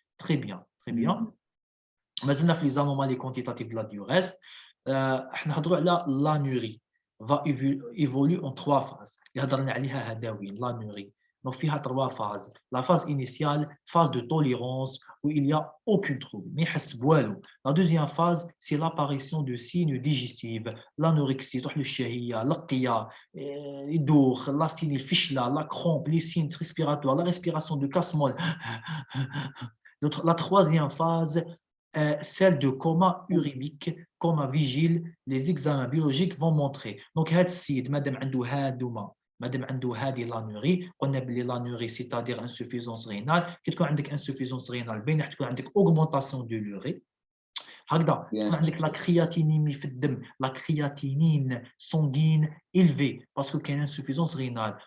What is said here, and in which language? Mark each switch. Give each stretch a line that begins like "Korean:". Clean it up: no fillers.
French: Très bien, très bien.
Arabic: مازلنا في
French: les anomalies quantitatives de la diurèse.
Arabic: احنا نهضروا على
French: l'anurie va évoluer en trois phases.
Arabic: اللي هضرنا عليها هداوين l'anurie.
French: Donc فيها trois phases. La phase initiale, phase de tolérance où il n'y a aucun trouble.
Arabic: ما يحس بوالو.
French: La deuxième phase, c'est l'apparition de signes digestifs. L'anorexie,
Arabic: تروح للشهية, القيا, يدوخ,
French: l'asthénie, الفشلة, la crampe, les signes respiratoires, la respiration de casse-molle. La troisième phase, celle de coma urémique, coma vigile, les examens biologiques vont montrer.
Arabic: Donc, هاد السيد مادام عنده هادوما مادام عنده هذه لانوري قلنا بلي لانوري
French: c'est-à-dire insuffisance rénale.
Arabic: كي تكون عندك insuffisance rénale بين تكون عندك
French: augmentation de l'urée
Arabic: هكذا تكون عندك لا كرياتينيمي في الدم, لا كرياتينين sanguine élevée باسكو كاين insuffisance rénale.